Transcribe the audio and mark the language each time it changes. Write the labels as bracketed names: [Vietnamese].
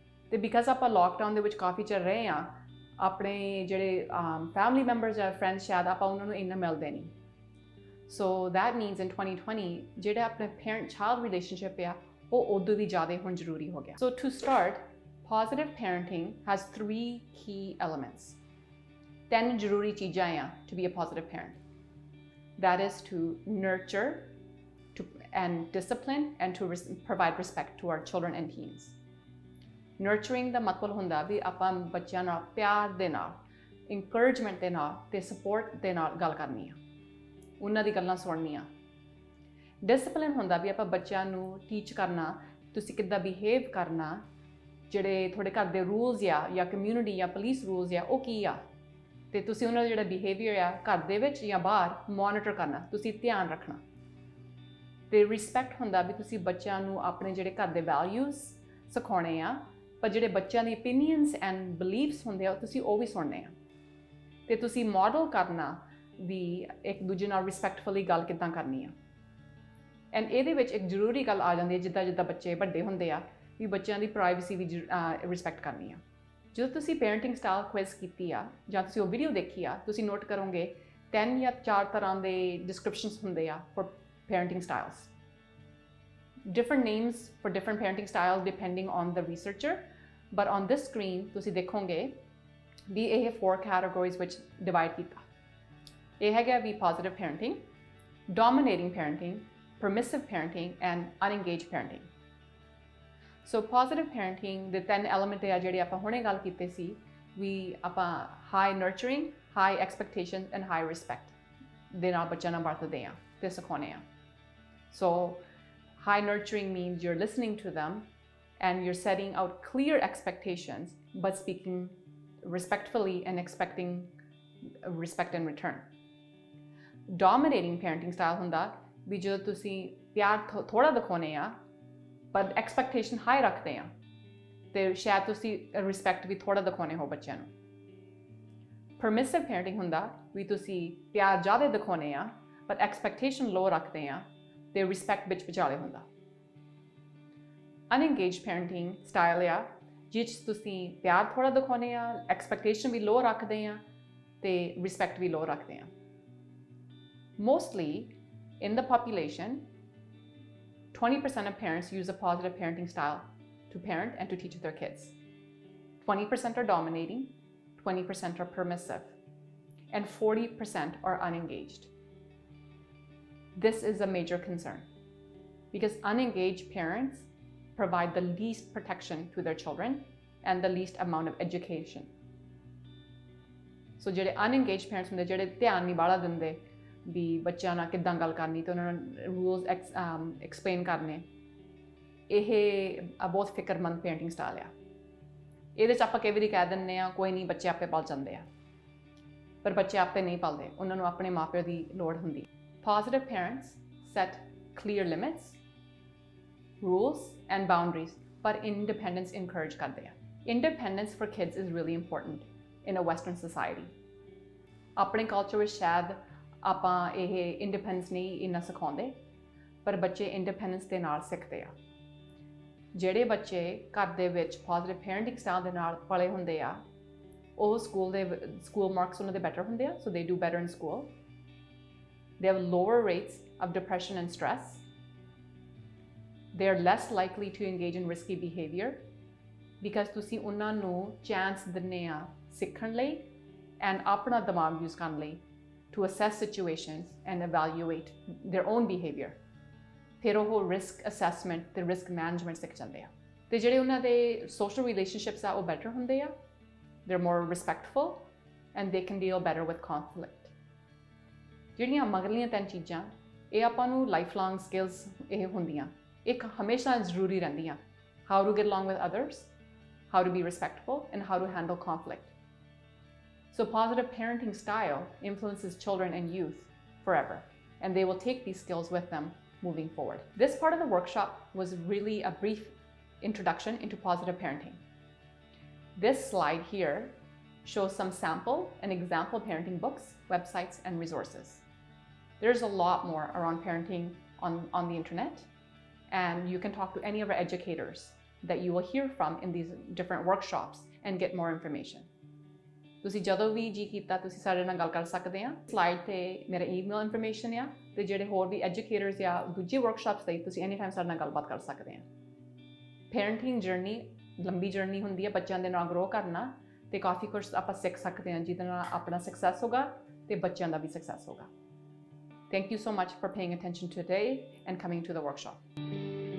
[Punjabi] ਤੇ ਬਿਕਾਜ਼ ਆਪਾਂ ਲੋਕਡਾਊਨ ਦੇ ਵਿੱਚ ਕਾਫੀ ਚਿਰ ਰਹੇ ਆ, ਆਪਣੇ ਜਿਹੜੇ ਫੈਮਿਲੀ ਮੈਂਬਰਸ ਜਾਂ ਫਰੈਂਡਸ ਸ਼ਾਇਦ ਆਪਾਂ ਉਹਨਾਂ ਨੂੰ ਇੰਨਾ ਮਿਲਦੇ ਨਹੀਂ। [English] so that means in 2020 [Punjabi] ਜਿਹੜਾ ਆਪਣੇ ਪੇਰੈਂਟ ਚਾਈਲਡ ਰਿਲੇਸ਼ਨਸ਼ਿਪ ਆ ਉਹ ਉਦੋਂ ਵੀ ਜ਼ਿਆਦਾ ਹੁਣ ਜ਼ਰੂਰੀ ਹੋ ਗਿਆ। [English] So to start, positive parenting has 3 key elements. [Punjabi] 10 ਜ਼ਰੂਰੀ ਚੀਜ਼ਾਂ ਆ [English] to be a positive parent. That is to nurture and discipline and to provide respect to our children and teens. [Punjabi] Nurturing ਦਾ ਮਤਲਬ ਹੁੰਦਾ ਵੀ ਆਪਾਂ ਬੱਚਿਆਂ ਨਾਲ ਪਿਆਰ ਦੇ ਨਾਲ, encouragement ਦੇ ਨਾਲ ਤੇ support ਦੇ ਨਾਲ ਗੱਲ ਕਰਨੀ ਆ, ਉਹਨਾਂ ਦੀ ਗੱਲਾਂ ਸੁਣਨੀਆਂ। Discipline ਹੁੰਦਾ ਵੀ ਆਪਾਂ ਬੱਚਿਆਂ ਨੂੰ ਟੀਚ ਕਰਨਾ ਤੁਸੀਂ ਕਿੱਦਾਂ ਬਿਹੇਵ ਕਰਨਾ, ਜਿਹੜੇ ਤੁਹਾਡੇ ਘਰ ਦੇ ਰੂਲਸ ਆ ਜਾਂ ਕਮਿਊਨਿਟੀ ਜਾਂ ਪੁਲਿਸ ਰੂਲਸ ਆ ਉਹ ਕੀ ਆ, ਤੇ ਤੁਸੀਂ ਉਹਨਾਂ ਦਾ ਜਿਹੜਾ ਬਿਹੇਵੀਅਰ ਆ ਘਰ ਦੇ ਵਿੱਚ ਜਾਂ ਬਾਹਰ ਮੋਨੀਟਰ ਕਰਨਾ, ਤੁਸੀਂ ਧਿਆਨ ਰੱਖਣਾ। ਤੇ ਰਿਸਪੈਕਟ ਹੁੰਦਾ ਵੀ ਤੁਸੀਂ ਬੱਚਿਆਂ ਨੂੰ ਆਪਣੇ ਜਿਹੜੇ ਘਰ ਦੇ ਵੈਲਿਊਜ਼ ਸਿਖਾਉਣੇ ਆ, ਪਰ ਜਿਹੜੇ ਬੱਚਿਆਂ ਦੀ ਓਪੀਨੀਅਨਸ ਐਂਡ ਬਿਲੀਫਸ ਹੁੰਦੇ ਆ ਤੁਸੀਂ ਉਹ ਵੀ ਸੁਣਨੇ ਆ, ਤੇ ਤੁਸੀਂ ਮਾਡਲ ਕਰਨਾ ਵੀ ਇੱਕ ਦੂਜੇ ਨਾਲ ਰਿਸਪੈਕਟਫੁਲੀ ਗੱਲ ਕਿੱਦਾਂ ਕਰਨੀ ਆ। ਐਂਡ ਇਹਦੇ ਵਿੱਚ ਇੱਕ ਜ਼ਰੂਰੀ ਗੱਲ ਆ ਜਾਂਦੀ ਹੈ, ਜਿੱਦਾਂ ਜਿੱਦਾਂ ਬੱਚੇ ਵੱਡੇ ਹੁੰਦੇ ਆ ਵੀ ਬੱਚਿਆਂ ਦੀ ਪ੍ਰਾਈਵੇਸੀ ਵੀ ਰਿਸਪੈਕਟ ਕਰਨੀ ਆ। ਜਦੋਂ ਤੁਸੀਂ ਪੇਰੈਂਟਿੰਗ ਸਟਾਈਲ ਕੁਇਜ਼ ਕੀਤੀ ਆ ਜਾਂ ਤੁਸੀਂ ਉਹ ਵੀਡੀਓ ਦੇਖੀ ਆ, ਤੁਸੀਂ ਨੋਟ ਕਰੋਗੇ 3 ਜਾਂ 4 ਤਰ੍ਹਾਂ ਦੇ ਡਿਸਕ੍ਰਿਪਸ਼ਨਸ ਹੁੰਦੇ ਆ [English] For parenting styles. Different names for different parenting styles depending on the researcher, but on this screen [Punjabi] ਤੁਸੀਂ ਦੇਖੋਗੇ ਵੀ ਇਹ 4 categories ਵਿੱਚ divide ਕੀਤਾ। ਇਹ ਹੈਗਾ ਵੀ [English] positive parenting, dominating parenting, permissive parenting and unengaged parenting. [Punjabi] So positive parenting ਦੇ 3 element ਆ ਜਿਹੜੇ ਆਪਾਂ ਹੁਣੇ ਗੱਲ ਕੀਤੇ ਸੀ, ਵੀ ਆਪਾਂ [English] high nurturing, high expectations and high respect [Punjabi] ਦੇ ਨਾਲ ਬੱਚਿਆਂ ਨਾਲ ਵਰਤਦੇ ਆ ਤੇ ਸਿਖਾਉਂਦੇ ਆ। [English] So high nurturing means you're listening to them and you're setting out clear expectations but speaking respectfully and expecting respect in return. [Punjabi] Dominating parenting style ਹੁੰਦਾ ਵੀ ਜਦੋਂ ਤੁਸੀਂ ਪਿਆਰ ਥੋੜਾ ਦਿਖਾਉਂਦੇ ਆ ਪਰ ਐਕਸਪੈਕਟੇਸ਼ਨ ਹਾਈ ਰੱਖਦੇ ਆ, ਤੇ ਸ਼ਾਇਦ ਤੁਸੀਂ ਰਿਸਪੈਕਟ ਵੀ ਥੋੜਾ ਦਿਖਾਉਂਦੇ ਹੋ ਬੱਚਿਆਂ ਨੂੰ। ਪਰਮਿਸਿਵ ਪੈਰੈਂਟਿੰਗ ਹੁੰਦਾ ਵੀ ਤੁਸੀਂ ਪਿਆਰ ਜ਼ਿਆਦਾ ਦਿਖਾਉਂਦੇ ਆ ਪਰ ਐਕਸਪੈਕਟੇਸ਼ਨ ਲੋ ਰੱਖਦੇ ਆ ਤੇ ਰਿਸਪੈਕਟ ਵਿੱਚ ਵਿਚਾਲੇ ਹੁੰਦਾ। ਅਨਐਂਗੇਜਡ ਪੈਰੈਂਟਿੰਗ ਸਟਾਈਲ ਆ ਜਿਸ ਤੁਸੀਂ ਪਿਆਰ ਥੋੜਾ ਦਿਖਾਉਂਦੇ ਆ, ਐਕਸਪੈਕਟੇਸ਼ਨ ਵੀ ਲੋ ਰੱਖਦੇ ਆ ਤੇ ਰਿਸਪੈਕਟ ਵੀ ਲੋ ਰੱਖਦੇ ਆ। [English] Mostly in the population, 20% of parents use a positive parenting style to parent and to teach their kids. 20% are dominating, 20% are permissive, and 40% are unengaged. This is a major concern because unengaged parents provide the least protection to their children and the least amount of education. [Punjabi] So ਜਿਹੜੇ unengaged parents ਹੁੰਦੇ, ਜਿਹੜੇ ਧਿਆਨ ਨਹੀਂ ਬਾਹਲਾ ਦਿੰਦੇ ਵੀ ਬੱਚਿਆਂ ਨਾਲ ਕਿੱਦਾਂ ਗੱਲ ਕਰਨੀ ਤੇ ਉਹਨਾਂ ਨੂੰ ਰੂਲਸ ਐਕਸਪਲੇਨ ਕਰਨੇ, ਇਹ ਬਹੁਤ ਫਿਕਰਮੰਦ ਪੇਰੈਂਟਿੰਗ ਸਟਾਈਲ ਆ। ਇਹਦੇ 'ਚ ਆਪਾਂ ਕਈ ਵਾਰੀ ਕਹਿ ਦਿੰਦੇ ਆ ਕੋਈ ਨਹੀਂ ਬੱਚੇ ਆਪੇ ਪਲ ਜਾਂਦੇ ਆ, ਪਰ ਬੱਚੇ ਆਪੇ ਨਹੀਂ ਪਲਦੇ, ਉਹਨਾਂ ਨੂੰ ਆਪਣੇ ਮਾਪਿਆਂ ਦੀ ਲੋੜ ਹੁੰਦੀ। [English] Positive parents set clear limits, rules and boundaries, [Punjabi] ਪਰ independence encourage ਕਰਦੇ ਆ। [English] Independence for kids is really important in a Western society. [Punjabi] ਆਪਣੇ ਕਲਚਰ ਵਿੱਚ ਸ਼ਾਇਦ ਆਪਾਂ ਇਹ ਇੰਡੀਪੈਂਡੈਂਸ ਨਹੀਂ ਇੰਨਾ ਸਿਖਾਉਂਦੇ, ਪਰ ਬੱਚੇ ਇੰਡੀਪੈਂਡੈਂਸ ਦੇ ਨਾਲ ਸਿੱਖਦੇ ਆ। ਜਿਹੜੇ ਬੱਚੇ ਘਰ ਦੇ ਵਿੱਚ ਪੋਜ਼ਿਟਿਵ ਪੈਰੈਂਟਿੰਗ ਸਟਾਈਲ ਦੇ ਨਾਲ ਪਲੇ ਹੁੰਦੇ ਆ, ਉਹ ਸਕੂਲ ਮਾਰਕਸ ਉਹਨਾਂ ਦੇ ਬੈਟਰ ਹੁੰਦੇ ਆ, [English] So they do better in school. They have lower rates of depression and stress. They are less likely to engage in risky behaviour because [Punjabi] ਤੁਸੀਂ ਉਹਨਾਂ ਨੂੰ ਚਾਂਸ ਦਿੰਦੇ ਆ ਸਿੱਖਣ ਲਈ ਐਂਡ ਆਪਣਾ ਦਿਮਾਗ ਯੂਜ਼ ਕਰਨ ਲਈ [English] to assess situations and evaluate their own behavior. [Punjabi] ਫਿਰ ਉਹ ਰਿਸਕ ਅਸੈਸਮੈਂਟ ਤੇ ਰਿਸਕ ਮੈਨੇਜਮੈਂਟ ਸਿੱਖ ਜਾਂਦੇ ਆ, ਤੇ ਜਿਹੜੇ ਉਹਨਾਂ ਦੇ ਸੋਸ਼ਲ ਰਿਲੇਸ਼ਨਸ਼ਿਪਸ ਆ ਉਹ ਬੈਟਰ ਹੁੰਦੇ ਆ। [English] they're more respectful and they can deal better with conflict. [Punjabi] ਜਿਹੜੀਆਂ ਮਗਰਲੀਆਂ 3 ਚੀਜ਼ਾਂ ਇਹ ਆਪਾਂ ਨੂੰ ਲਾਈਫ ਲੌਂਗ ਸਕਿੱਲਸ ਇਹ ਹੁੰਦੀਆਂ, ਇੱਕ ਹਮੇਸ਼ਾ ਜ਼ਰੂਰੀ ਰਹਿੰਦੀਆਂ। [English] How to get along with others, how to be respectful, and how to handle conflict. So positive parenting style influences children and youth forever, and they will take these skills with them moving forward. This part of the workshop was really a brief introduction into positive parenting. This slide here shows some sample and example parenting books, websites, and resources. There's a lot more around parenting on the internet, and you can talk to any of our educators that you will hear from in these different workshops and get more information. [Punjabi] ਤੁਸੀਂ ਜਦੋਂ ਵੀ ਜੀ ਕੀਤਾ ਤੁਸੀਂ ਸਾਡੇ ਨਾਲ ਗੱਲ ਕਰ ਸਕਦੇ ਆ। ਸਲਾਈਡ ਤੇ ਮੇਰਾ ਈਮੇਲ ਇਨਫੋਰਮੇਸ਼ਨ ਆ, ਤੇ ਜਿਹੜੇ ਹੋਰ ਵੀ ਐਜੂਕੇਟਰਸ ਜਾਂ ਦੂਜੀ ਵਰਕਸ਼ਾਪਸ ਲਈ ਤੁਸੀਂ ਐਨੀ ਟਾਈਮ ਸਾਡੇ ਨਾਲ ਗੱਲਬਾਤ ਕਰ ਸਕਦੇ ਆ। ਪੈਰੈਂਟਿੰਗ ਜਰਨੀ ਲੰਬੀ ਜਰਨੀ ਹੁੰਦੀ ਹੈ, ਬੱਚਿਆਂ ਦੇ ਨਾਲ ਗਰੋ ਕਰਨਾ, ਤੇ ਕਾਫੀ ਕੁਝ ਆਪਾਂ ਸਿੱਖ ਸਕਦੇ ਹਾਂ ਜਿਹਦੇ ਨਾਲ ਆਪਣਾ ਸਕਸੈਸ ਹੋਗਾ ਤੇ ਬੱਚਿਆਂ ਦਾ ਵੀ ਸਕਸੈਸ ਹੋਗਾ। [English] Thank you so much for paying attention today and coming to the workshop.